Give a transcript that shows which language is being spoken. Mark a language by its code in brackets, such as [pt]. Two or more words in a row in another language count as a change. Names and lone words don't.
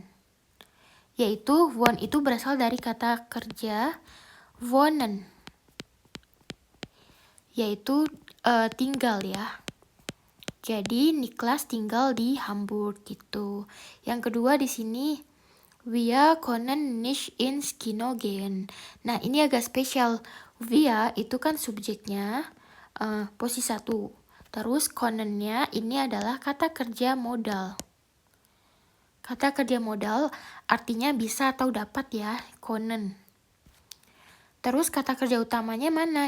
[id] Yaitu won itu berasal dari kata kerja wohnen. Yaitu tinggal ya. Jadi Niklas tinggal di Hamburg gitu. Yang kedua di sini [de] wir können nicht ins Kino gehen. [id] Nah, ini agak spesial. Wir itu kan subjeknya posisi 1. Terus konennya ini adalah kata kerja modal. Kata kerja modal artinya bisa atau dapat ya, konen. Terus kata kerja utamanya mana?